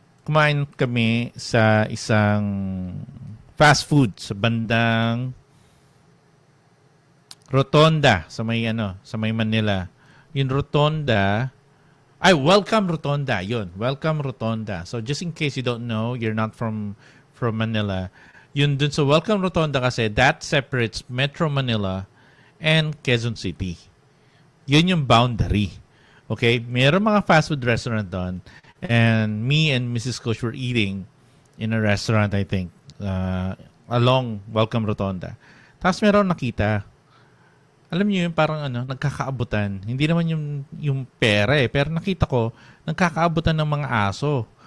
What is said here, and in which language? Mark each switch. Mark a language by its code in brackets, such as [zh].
[tl] kumain kami sa isang fast food sa bandang Rotonda sa may Manila. Yung Rotonda, Welcome Rotonda. Yun, Welcome Rotonda. [en] So just in case you don't know, you're not from Manila. [tl] Yun dun sa Welcome Rotonda kasi that separates Metro Manila and Quezon City. Yun yung boundary. Okay? Mayroong mga fast food restaurant doon. [en] And me and Mrs. Coach were eating in a restaurant, I think, along Welcome Rotonda. [tl] Tapos meron nakita. Alam niyo yun, parang nagkakaabutan. Hindi naman yung pera pero nakita ko, nagkakaabutan ng mga aso.